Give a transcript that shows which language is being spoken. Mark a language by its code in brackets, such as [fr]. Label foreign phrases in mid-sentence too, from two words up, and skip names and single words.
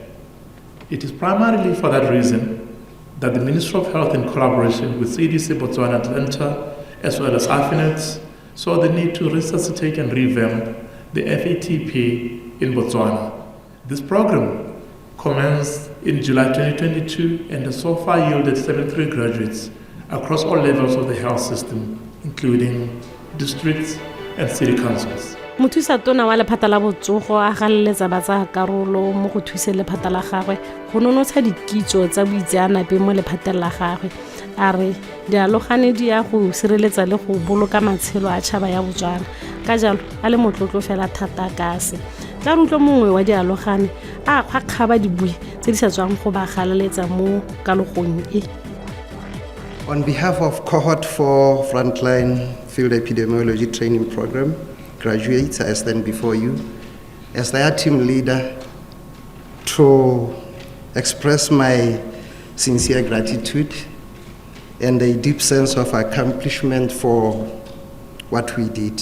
[en] It is primarily for that reason that the Ministry of Health, in collaboration with CDC Botswana Atlanta, as well as AFINET, saw the need to resuscitate and revamp the FATP in Botswana. This program commenced in July 2022 and has so far yielded 73 graduates across all levels of the health system, including districts and city councils. [tn] Mothusa-tona wa lephata la botsogo a galeletsa batsayakarolo mo go thuseng lephata la gagwe go nonotsha dikitso tsa boitseanape mo lephateng la gagwe. A re dialogane di ya go sireletsa le go boloka matshelo a tšhaba ya Botswana, ka jalo a le motlotlo fela thata ka se. Tla re utlwe mongwe wa dialogane a kgakgaba dibui tse di sa tswang go ba galeletsa mo kalogong e. [en] On behalf of Cohort 4 Frontline Field Epidemiology Training Program graduates, I stand before you as their team leader to express my sincere gratitude and a deep sense of accomplishment for what we did.